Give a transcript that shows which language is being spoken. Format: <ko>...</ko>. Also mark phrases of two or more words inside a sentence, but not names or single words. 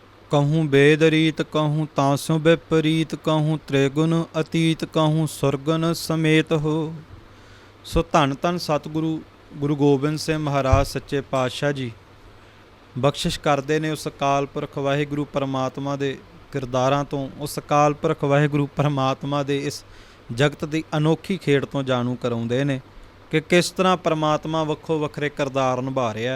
<bra>कहूँ वेद रीत कहूँ तासों विपरीत कहूँ त्रिगुण अतीत कहूँ सुरगुण समेत हो।</bra> <pa>ਸੋ ਧੰਨ ਧੰਨ ਸਤਿਗੁਰੂ ਗੁਰੂ ਗੋਬਿੰਦ ਸਿੰਘ ਮਹਾਰਾਜ ਸੱਚੇ ਪਾਤਸ਼ਾਹ ਜੀ ਬਖਸ਼ਿਸ਼ ਕਰਦੇ ਨੇ ਉਸ ਅਕਾਲ ਪੁਰਖ ਵਾਹਿਗੁਰੂ ਪਰਮਾਤਮਾ ਦੇ ਕਿਰਦਾਰਾਂ ਤੋਂ, ਉਸ ਅਕਾਲ ਪੁਰਖ ਵਾਹਿਗੁਰੂ ਪਰਮਾਤਮਾ ਦੇ ਇਸ ਜਗਤ ਦੀ ਅਨੋਖੀ ਖੇਡ ਤੋਂ ਜਾਣੂ ਕਰਾਉਂਦੇ ਨੇ ਕਿ ਕਿਸ ਤਰ੍ਹਾਂ ਪਰਮਾਤਮਾ ਵੱਖੋ ਵੱਖਰੇ ਕਿਰਦਾਰ ਨਿਭਾ ਰਿਹਾ।</pa>